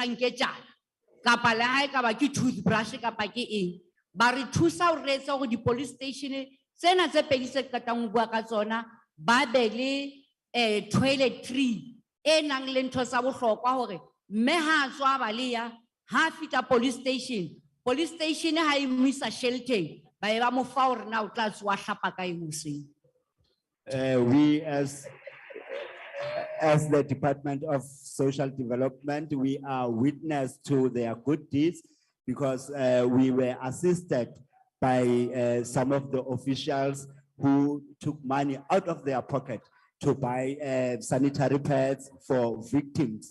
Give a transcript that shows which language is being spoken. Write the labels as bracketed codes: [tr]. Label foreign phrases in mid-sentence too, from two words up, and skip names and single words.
[st] sanketjana kapa le ha e ka ba ke toothbrush kapa ke eng ba re thusa hore re etse hore di [en] police station [st] tsena tse pedi tse qetang ho bua ka tsona ba be le toiletry e nang le ntho tsa bohlokwa hore mme ha a tswa baleya ha fita [en] police station [st] ha e mo isa shelteng ba e ba mo fa hore na o tla tswa hlapa ka hoseng. [en] We as the Department of Social Development, we are witness to their good deeds, because we were assisted by some of the officials who took money out of their pocket to buy sanitary pads for victims.